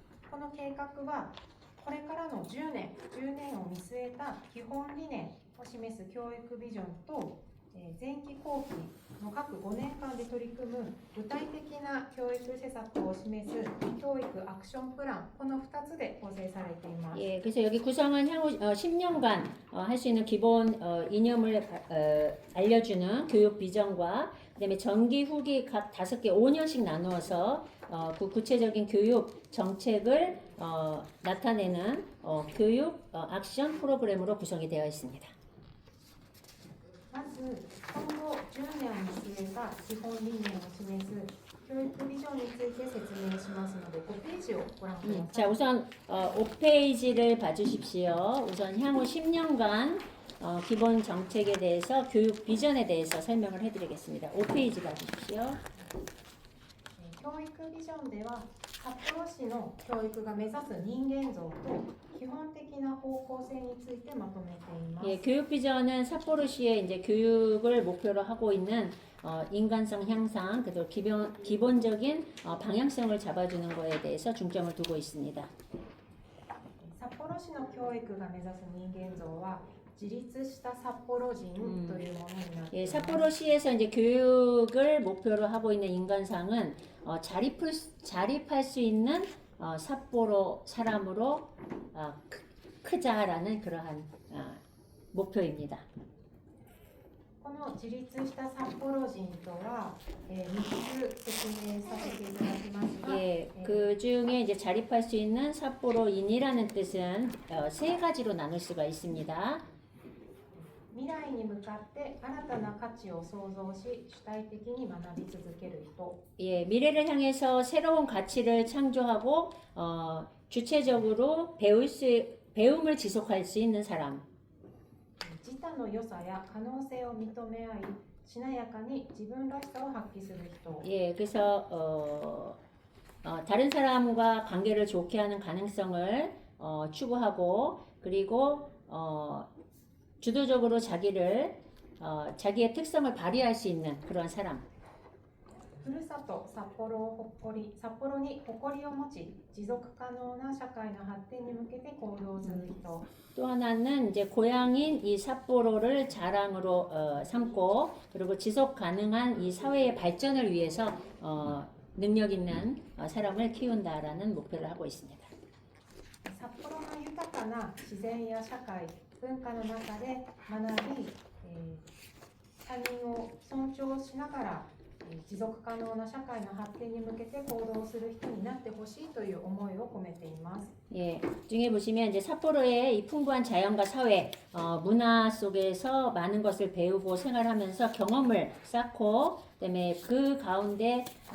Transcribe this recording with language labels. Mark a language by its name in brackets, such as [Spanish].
[Japanese] この計画はこれからの10年を見据えた基本理念を示す教育ビジョンと前期後期の各5年間で取り組む具体的な教育施策を示す教育アクションプランこの2つで構成されています。 [Korean] 예, 그래서 여기 구성은 향후 10년간 할 수 있는 기본 이념을 알려주는 교육 비전과 그다음에 전기 후기 각 5개 5년씩 나누어서 그 구체적인 교육 정책을 나타내는 교육 액션 프로그램으로 구성이 되어 있습니다. [Japanese] まず今後10年を見据えた基本理念を示す教育ビジョンについて説明しますので5ページをご覧ください。 [Korean] 자, 우선 5페이지를 봐주십시오. 우선 향후 10년간 기본 정책에 대해서 교육 비전에 대해서 설명을 해드리겠습니다. 5페이지 봐주십시오. [Japanese] 教育ビジョンでは札幌市の教育が目指す人間像と基本的な方向性についてまとめています。 [Korean] 예, 교육 비전은 삿포로시의 이제 교육을 목표로 하고 있는 인간성 향상, 그리고 기본적인 방향성을 잡아주는 것에 대해서 중점을 두고 있습니다. [Japanese] 札幌市の教育が目指す人間像は自立した札幌人というものになってい [Korean] 예, [Japanese] ます。 [Korean] 삿포로시에서 이제 교육을 목표로 하고 있는 인간상은 자립할 수 있는 삿포로 사람으로 크자라는 그러한 목표입니다. [Japanese] この自立した札幌人とは、3つ説明させていただきますが、 [Korean] 예, 그 중에 이제 자립할 수 있는 삿포로인이라는 뜻은 세 가지로 나눌 수가 있습니다. [Japanese] 未来に向かって新たな価値を創造し主体的に学び続ける人。 [Korean] 예, 미래를 향해서 새로운 가치를 창조하고 주체적으로 배움을 지속할 수 있는 사람. [Japanese] 自他の良さや可能性を認め合い、しなやかに自分らしさを発揮する人。 [Korean] 예, 그래서 다른 사람과 관계를 좋게 하는 가능성을 추구하고 그리고 주도적으로 자기의 특성을 발휘할 수 있는 그런 사람. [Japanese] ふるさと札幌に誇りを持ち、持続可能な社会の発展に向けて行動する人。 [Korean] 또 하나는 이제 고향인 이 삿포로를 자랑으로 삼고 그리고 지속 가능한 이 사회의 발전을 위해서 능력 있는 사람을 키운다라는 목표를 하고 있습니다. [Japanese] 札幌の豊かな自然や社会、文化の中で学び、他人を尊重しながら持続可能な社会の発展に向けて行動する人になってほしいという思いを込めています。 [Korean] 예, 중에 보시면 이제 삿포로의 이 풍부한 자연과 사회, 문화 속에서 많은 것을 배우고 생활하면서 경험을 쌓고, 그다음에 그 가운데